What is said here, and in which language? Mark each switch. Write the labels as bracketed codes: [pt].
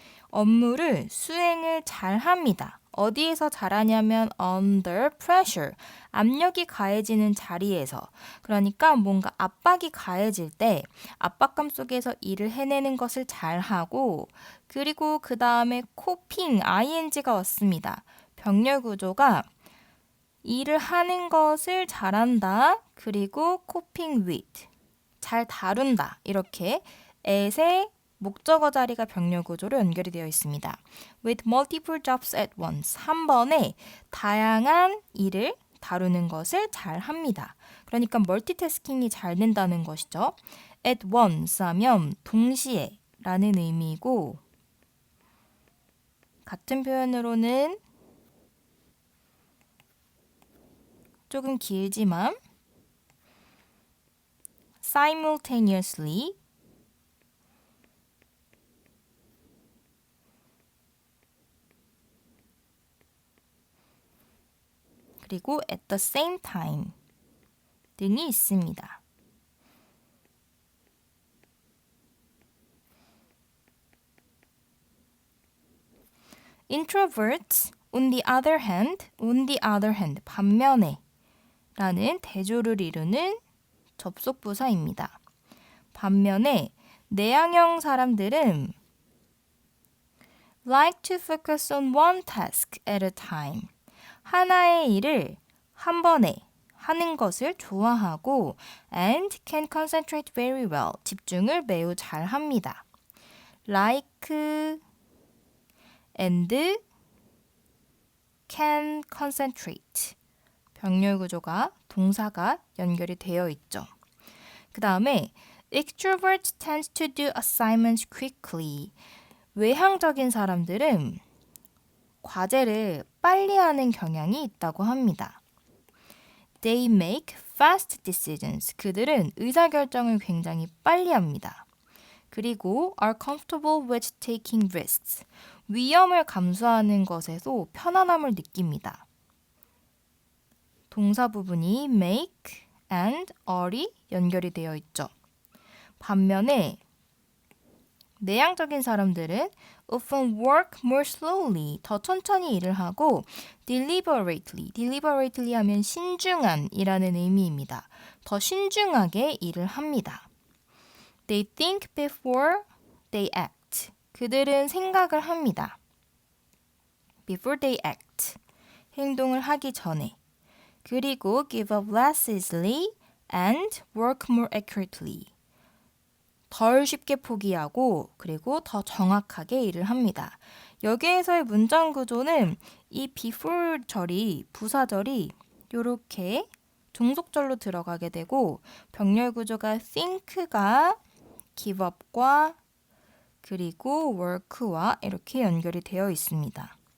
[ko] 업무를 수행을 잘합니다. 어디에서 잘하냐면 [en] under pressure, [ko] 압력이 가해지는 자리에서 그러니까 뭔가 압박이 가해질 때 압박감 속에서 일을 해내는 것을 잘하고 그리고 그 다음에 coping, ing가 왔습니다. 병렬 구조가 일을 하는 것을 잘한다. 그리고 [en] coping with, [ko] 잘 다룬다. 이렇게 at의 목적어 자리가 병렬 구조로 연결이 되어 있습니다. [en] With multiple jobs at once. [ko] 한 번에 다양한 일을 다루는 것을 잘 합니다. 그러니까 멀티태스킹이 잘 된다는 것이죠. At once 하면 동시에 라는 의미이고 같은 표현으로는 조금 길지만 simultaneously 그리고 [en] at the same time [ko] 등이 있습니다. [en] introverts, on the other hand, [ko] 반면에 라는 대조를 이루는 접속부사입니다. 반면에 내향형 사람들은 [en] like to focus on one task at a time. [ko] 하나의 일을 한 번에 하는 것을 좋아하고 [en] and can concentrate very well. [ko] 집중을 매우 잘 합니다. [en] like and can concentrate. [ko] 병렬 구조가 동사가 연결이 되어 있죠. 그 다음에 [en] extrovert tends to do assignments quickly. [ko] 외향적인 사람들은 과제를 빨리 하는 경향이 있다고 합니다. [en] They make fast decisions. [ko] 그들은 의사결정을 굉장히 빨리 합니다. [en] 그리고 are comfortable with taking risks. [ko] 위험을 감수하는 것에도 편안함을 느낍니다. 동사 부분이 make and are이 연결이 되어 있죠. 반면에 내향적인 사람들은 [en] often work more slowly, [ko] 더 천천히 일을 하고 deliberately 하면 신중한이라는 의미입니다. 더 신중하게 일을 합니다. [en] They think before they act. [ko] 그들은 생각을 합니다. [en] Before they act. [ko] 행동을 하기 전에. [en] 그리고 give up less easily and work more accurately. [ko] 덜 쉽게 포기하고 그리고 더 정확하게 일을 합니다. 여기에서의 문장 구조는 이 before 절이 부사절이 이렇게 종속절로 들어가게 되고 병렬 구조가 think가 give up과 그리고 work와 이렇게 연결이 되어 있습니다.